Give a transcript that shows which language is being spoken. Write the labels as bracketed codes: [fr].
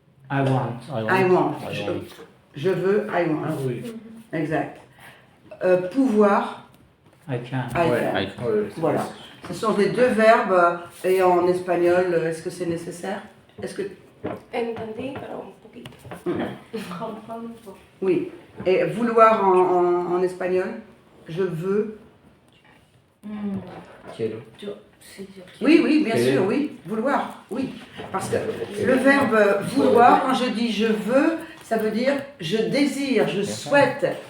[en] I want. I want. [fr] Je veux, [en] I want. [fr] Ah oui. Exact. Pouvoir, [en] I can. I can. [fr] Voilà. Ce sont les deux verbes. Et en espagnol, est-ce que c'est nécessaire? Est-ce que [es] Entendí, pero un poquito. [fr] Oui. Et vouloir en espagnol, je veux. [es] Quiero. [fr] Oui, oui, bien sûr, oui. Vouloir, oui. Parce que le verbe vouloir, quand je dis je veux, ça veut dire je désire, je souhaite.